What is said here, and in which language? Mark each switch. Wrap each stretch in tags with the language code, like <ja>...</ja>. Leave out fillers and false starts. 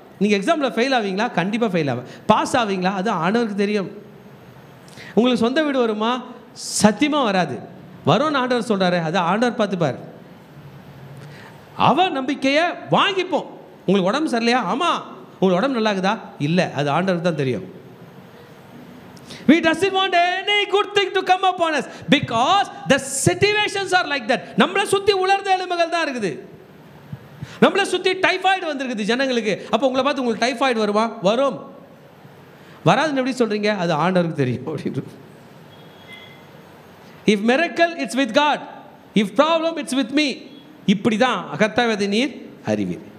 <ta>நீங்கள் எக்ஸாமில் ஃபெயில் ஆவீங்களா? கண்டிப்பாக ஃபெயில் ஆகும். பாஸ் ஆவீங்களா? அது ஆண்டவருக்கு தெரியும். உங்களுக்கு சொந்த வீடு வருமா? சத்தியமாக வராது. வரும்னு ஆண்டவர் சொல்கிறாரு, அது ஆண்டவர் பார்த்துப்பார். அவர் நம்பிக்கையை வாங்கிப்போம். உங்களுக்கு உடம்பு சரியில்லையா? ஆமாம். உங்களுக்கு உடம்பு நல்லாக்குதா? இல்லை, அது ஆண்டவருக்கு தான் தெரியும்.</ta> <en>We doesn't want any good thing to come upon us because the situations are like that.</en> <ta>நம்மள சுத்தி உலர்ந்த எலும்புகள் தான் இருக்குது. நம்மள சுத்தி டைபாய்டு வந்திருக்குது ஜனங்களுக்கு. அப்போ உங்களை பார்த்து உங்களுக்கு டைபாய்டு வருமா? வரும். வராதுன்னு எப்படி சொல்றீங்க? அது ஆண்டவருக்கு தெரியும் அப்படின்னு.</ta> <en>If miracle, it's with God. If problem, it's with me.</en> <ta>இப்படி தான் கர்த்தாவே நீர் அறிவீர்.</ta>